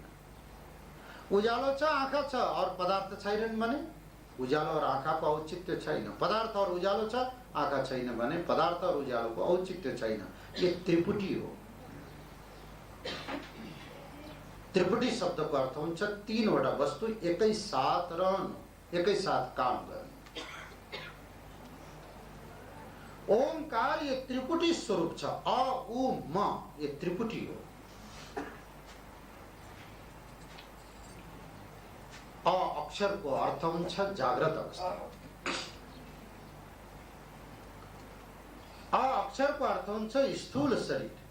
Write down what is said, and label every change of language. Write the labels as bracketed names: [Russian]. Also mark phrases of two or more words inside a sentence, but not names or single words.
[Nepali] उज्यालो छ, आँखा छ और पदार्थ छैनन् भने उज्यालो और आँखाको औचित्य छैन। पदार्थ और उज्यालो छ, आँखा छैन भने पदार्थ और उज्यालोको औचित्य छैन। यो त्रिपुटी हो। त्रिपुटी शब्दको अर्थ हुन्छ तीनवटा वस्तु एकै साथ रहनु, एकै साथ काम गर्नु। ओंकार ये त्रिपुटी स्वरूप छ। अ उ म ये त्रिपुटी हो। अ अक्षरको अर्थ हुन्छ जाग्रत अवस्था। अ अक्षरको अर्थ हुन्छ स्थूल शरीर।